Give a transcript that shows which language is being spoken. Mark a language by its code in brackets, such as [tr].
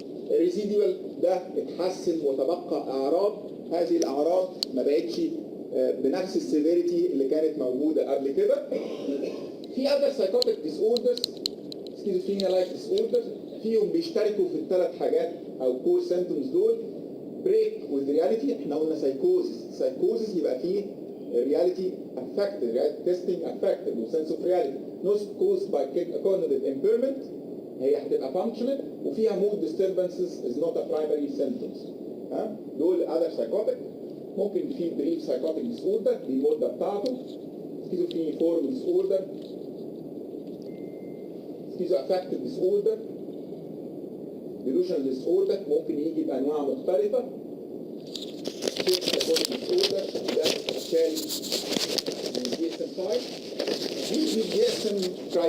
[ar] الريزيديوال ده اتحسن وتبقى اعراض، هذه الاعراض ما بقتش بنفس السيفيريتي اللي كانت موجوده قبل كده. في [en] other psychotic disorders schizophrenia like disorders [ar] فيهم بيشتركوا في الثلاث حاجات او core symptoms دول. [en] break with reality، احنا قلنا psychosis يبقى فيه reality affected, reality testing affected و sense of reality not caused by cognitive impairment، [ar] هي هتبقى [en] functional وفيها mood disturbances is not a primary symptoms. دول other psychotic. [ar] ممكن في بريف سايكوتيك ديس اوردر دي المده بتاعته، سكيزوفرينيفورم ديس اوردر، سكيزوافكتيف ديس اوردر، ديلوشنال ديس اوردر ممكن يجي بانواع مختلفه. سايكوتيك ديس اوردر ده شال من DSM-5.